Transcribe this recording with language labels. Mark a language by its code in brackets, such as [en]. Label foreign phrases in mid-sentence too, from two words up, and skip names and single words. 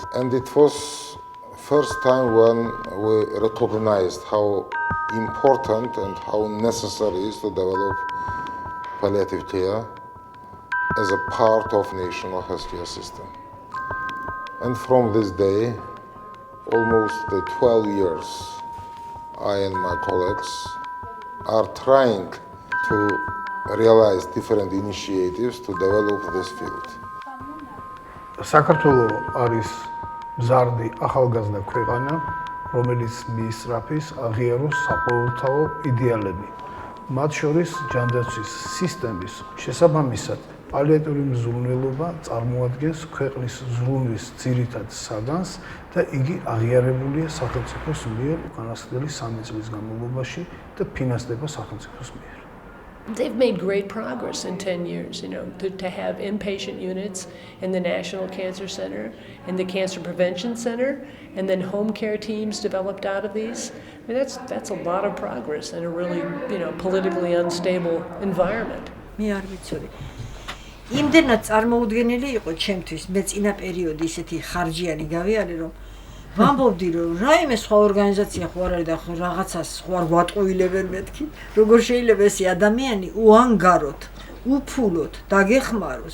[en] And it was first time when we recognized how important and how necessary it is to develop palliative care as a part of national healthcare system. And from this day, almost 12 years, I and my colleagues are trying to realize different initiatives to develop this field. [ka] საქართველო არის მზარდი ახალგაზრდა ქვეყანა, რომელიც მიისწრაფის აღიაროს საყოველთაო იდეალები. მათ შორის ჯანდაცვის სისტემის შესაბამისად პალიატიური მზრუნველობა წარმოადგენს ქვეყნის ზრუნვის ძირითად საგანს და იგი აღიარებულია სახელმწიფოს მიერ უკანასკნელი 3 წლის განმავლობაში და ფინანსდება სახელმწიფოს მიერ. [en] They've made great progress in 10 years, to have inpatient units in the National Cancer Center and the Cancer Prevention Center, and then home care teams developed out of these. I mean, that's a lot of progress in a really, politically unstable environment. [ka] იმდენად წარმოუდგენელი იყო ჩემთვის, მე წინა პერიოდი ისეთი ხარჯიანი გავიარე, რომ ვამბობდი, რომ რაიმე სხვა ორგანიზაცია ხო არ არის და ხო რაღაცას ხო არ გვატყუილებენ მეთქი, როგორ შეიძლება ეს ადამიანი უანგაროთ, უფულოთ, დაგეხმაროს.